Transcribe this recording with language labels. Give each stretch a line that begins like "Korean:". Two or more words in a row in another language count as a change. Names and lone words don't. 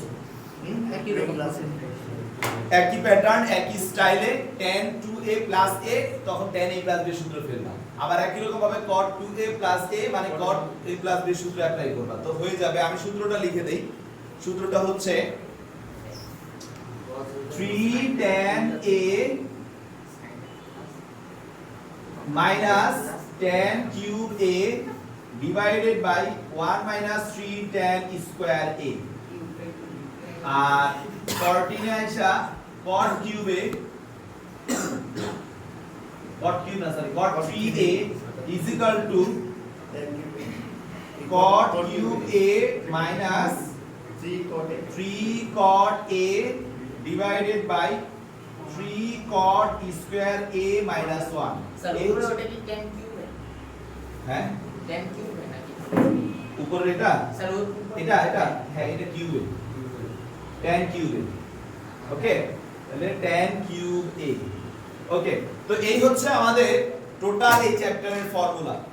Bangla: একই রকম আছে একই প্যাটার্ন একই স্টাইলে
English: tan 2a plus a
Bangla: তখন
English: tan a plus b
Bangla: সূত্র ফেলবা আবার একই রকম ভাবে
English: cot 2a plus a
Bangla: মানে
English: cot a plus b
Bangla: সূত্র অ্যাপ্লাই করবা তো হয়ে যাবে। আমি সূত্রটা লিখে দেই, সূত্রটা হচ্ছে
English: 3 tan a minus tan cube a divided by 1 minus 3 tan square a
Bangla: আর 14 এ আইসা
English: cot cube a cot 3a is equal to cot cube a minus 3 cot a divided by 3 cot square a minus 1
Bangla: স্যার এই উপরে হচ্ছে- ওটা কি
English: tan cube
Bangla: হ্যাঁ
English: tan cube
Bangla: নাকি উপরে এটা স্যার এটা হ্যাঁ এটা কিউবে tan কিউবে ওকে তাহলে
English: tan cube a
Bangla: ওকে তো এই হচ্ছে আমাদের টোটাল এই চ্যাপ্টারের ফর্মুলা।